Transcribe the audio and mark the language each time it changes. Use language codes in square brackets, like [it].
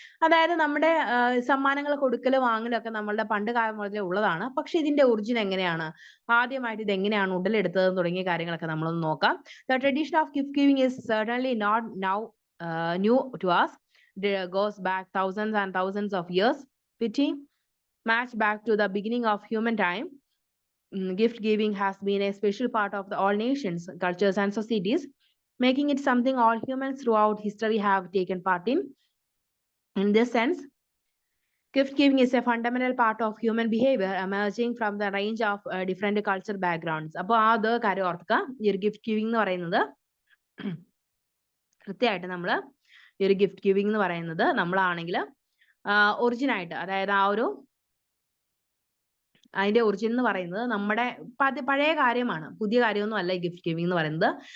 [ml] അതായത് നമ്മുടെ സമ്മാനങ്ങൾ കൊടുക്കല് വാങ്ങലൊക്കെ നമ്മളുടെ പണ്ട് കാലം മുതലേ ഉള്ളതാണ്. പക്ഷെ ഇതിന്റെ ഒറിജിൻ എങ്ങനെയാണ്, ആദ്യമായിട്ട് ഇത് എങ്ങനെയാണ് ഉടലെടുത്തത് തുടങ്ങിയ കാര്യങ്ങളൊക്കെ നമ്മളൊന്ന് നോക്കാം. [en] The tradition of gift giving is certainly not now new to us. It goes back thousands and thousands of years. Pity match back to the beginning of human time, gift giving has been a special part of all nations, cultures, and societies, making it something all humans throughout history have taken part in. In this sense, gift giving is a fundamental part of human behavior emerging from the range of different cultural backgrounds. [ml] അപ്പോൾ അത് കാര്യം ഓർക്കുക. ഈ ഒരു gift giving എന്ന് പറയുന്നത് കൃത്യമായിട്ട് നമ്മൾ ഈ ഒരു ഗിഫ്റ്റ് ഗിവിംഗ് എന്ന് പറയുന്നത് നമ്മളാണെങ്കിൽ ഒറിജിൻ ആയിട്ട്, അതായത് ആ ഒരു അതിന്റെ ഒറിജിൻ എന്ന് പറയുന്നത് നമ്മുടെ പഴയ കാര്യമാണ്, പുതിയ കാര്യമൊന്നും അല്ല ഈ ഗിഫ്റ്റ് ഗിവിംഗ് എന്ന് പറയുന്നത്.